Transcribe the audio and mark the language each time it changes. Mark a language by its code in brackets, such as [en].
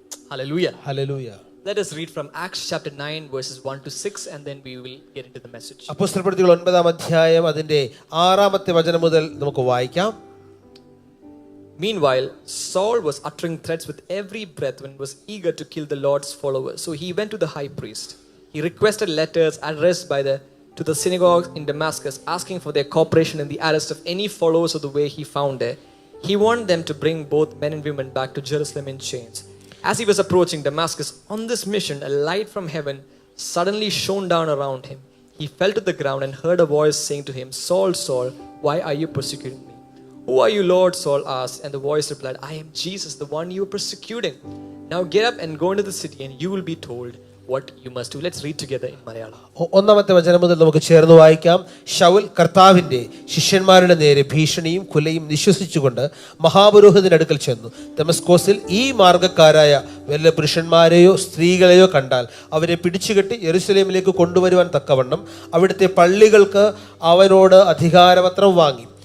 [en] Hallelujah. Hallelujah. Let us read from Acts chapter 9 verses 1 to 6 and then we will get into the message. [ml] അപ്പോസ്തലപ്രവൃത്തികൾ 9-ാം അധ്യായം അതിന്റെ 6-ാമത്തെ വചനം മുതൽ നമുക്ക് വായിക്കാം. [en] Meanwhile, Saul was uttering threats with every breath and was eager to kill the Lord's followers. So he went to the high priest. He requested letters addressed to the synagogues in Damascus, asking for their cooperation in the arrest of any followers of the way he found there. He wanted them to bring both men and women back to Jerusalem in chains. As he was approaching Damascus on this mission, a light from heaven suddenly shone down around him. He fell to the ground and heard a voice saying to him, Saul, Saul, why are you persecuting me? Who are you, Lord? Saul asked, and the voice replied, I am Jesus, the one you are persecuting. Now get up and go into the city and you will be told what you must do. Let's read together in Malayalam. [ml] 1-ാമത്തെ വചനം മുതൽ നമുക്ക് ചേർന്ന് വായിക്കാം. ശൗൽ കർത്താവിന്റെ ശിഷ്യന്മാരുടെ നേരെ ഭീഷണിയും കുലയും നിശ്വസിച്ചുകൊണ്ട് മഹാപുരോഹിതന്റെ അടുക്കൽ ചെന്നു. ദമസ്കോസിൽ ഈ മാർഗ്ഗക്കാരായ വല്ല പുരുഷന്മാരെയോ സ്ത്രീകളെയോ കണ്ടാൽ അവരെ പിടിച്ചുകെട്ടി യെരുശലേമിലേക്ക് കൊണ്ടുവരുവാൻ തക്കവണ്ണം അവിടുത്തെ പള്ളികൾക്ക് അവനോട് അധികാരപത്രം വാങ്ങി.